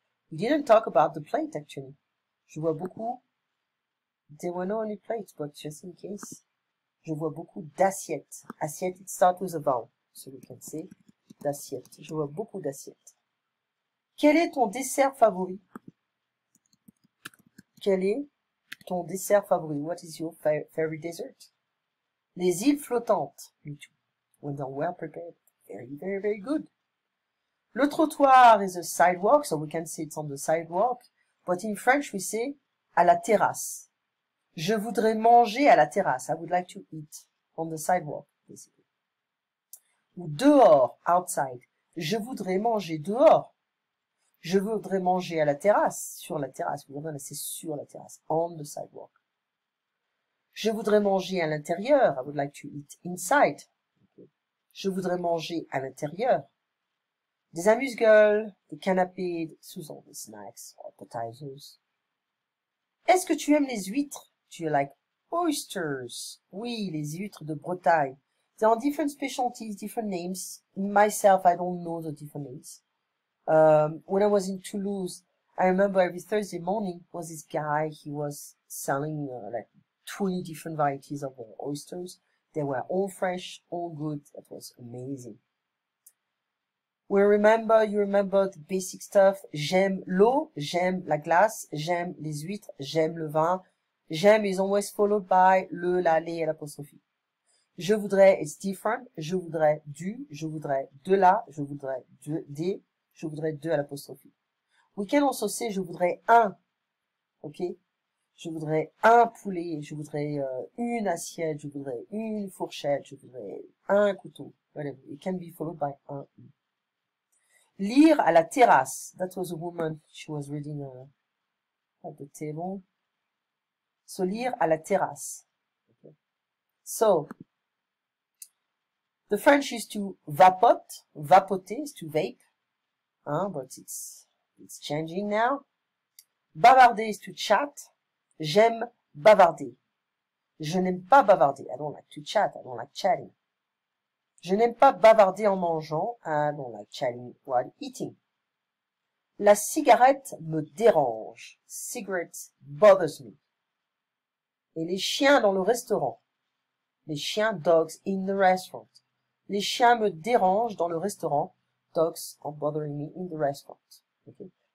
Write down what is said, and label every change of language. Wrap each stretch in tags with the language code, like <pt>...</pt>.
<en>We didn't talk about the plate actually.</en> <fr>Je vois beaucoup.</fr> <en>There were no only plates, but just in case.</en> <fr>Je vois beaucoup d'assiettes.</fr> <en>Assiette, it starts with a vowel. So we can say d'assiettes.</en> <fr>Je vois beaucoup d'assiettes. Quel est ton dessert favori? Quel est ton dessert favori?</fr> <en>What is your favorite dessert?</en> <fr>Les îles flottantes.</fr> <en>Me too. When they're well prepared. Very, very, very good. Le trottoir is a sidewalk, so we can say it's on the sidewalk. But in French, we say à la terrasse.</en> <fr>Je voudrais manger à la terrasse.</fr> <en>I would like to eat on the sidewalk, basically.</en> <fr>Ou dehors,</fr> <en>outside.</en> <fr>Je voudrais manger dehors. Je voudrais manger à la terrasse, sur la terrasse. C'est sur la terrasse,</fr> <en>on the sidewalk.</en> <fr>Je voudrais manger à l'intérieur.</fr> <en>I would like to eat inside. Okay.</en> <fr>Je voudrais manger à l'intérieur. Des amuse-gueules, des canapés, sous des</fr> <en>snacks, appetizers.</en> <fr>Est-ce que tu aimes les huîtres?</fr> <en>Do you like oysters?</en> <fr>Oui, les huîtres de Bretagne.</fr> <en>There are different specialties, different names. Myself, I don't know the different names. When I was in Toulouse, I remember every Thursday morning was this guy, he was selling like 20 different varieties of oysters. They were all fresh, all good. That was amazing. You remember the basic stuff.</en> <fr>J'aime l'eau, j'aime la glace, j'aime les huîtres, j'aime le vin.</fr> <en>J'aime is always followed by le, la, les et l'apostrophe. Je voudrais, it's different.</en> <fr>Je voudrais du, je voudrais de la, je voudrais des, je voudrais de à l'apostrophe.</fr> <en>We can also say</en> <fr>je voudrais un, ok? Je voudrais un poulet, je voudrais une assiette, je voudrais une fourchette, je voudrais un couteau.</fr> <en>Whatever. It can be followed by un.</en> <fr>Lire à la terrasse.</fr> <en>That was a woman. She was reading at the table. So,</en> <fr>lire à la terrasse.</fr> <en>Okay. So, the French is to vapote. Vapoter is to vape. But it's changing now. Bavarder is to chat.</en> <fr>J'aime bavarder. Je n'aime pas bavarder.</fr> <en>I don't like to chat. I don't like chatting.</en> <fr>Je n'aime pas bavarder en mangeant.</fr> <en>I don't like chatting while eating.</en> <fr>La cigarette me dérange.</fr> <en>Cigarette bothers me.</en> <fr>Et les chiens dans le restaurant. Les chiens,</fr> <en>dogs in the restaurant.</en> <fr>Les chiens me dérangent dans le restaurant.</fr> <en>Dogs are bothering me in the restaurant. Okay. Take a look at the Greek corner. Okay. And</en>